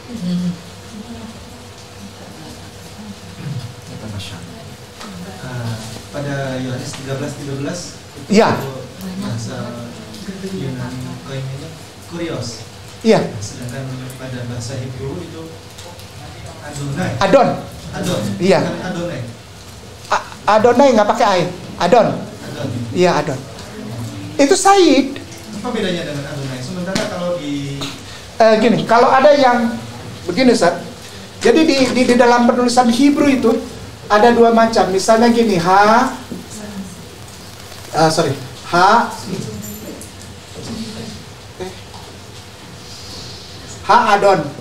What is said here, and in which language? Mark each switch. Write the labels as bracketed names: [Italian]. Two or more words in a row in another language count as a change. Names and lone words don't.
[Indonesian] Pada Yohanes 13:13 Iya. Bahasa Yunani koinnya kurios. Iya. Sedangkan pada bahasa Hebrew itu Adonai. Adon. Iya. Adonai. Adonai nggak pakai ain. Adon. Iya, Adon. Itu Sayyid. Apa bedanya dengan Adonai? Sementara kalau di gini, kalau ada yang begini Ustaz. Jadi di dalam penulisan Hebrew itu ada dua macam. Misalnya gini, H Adon.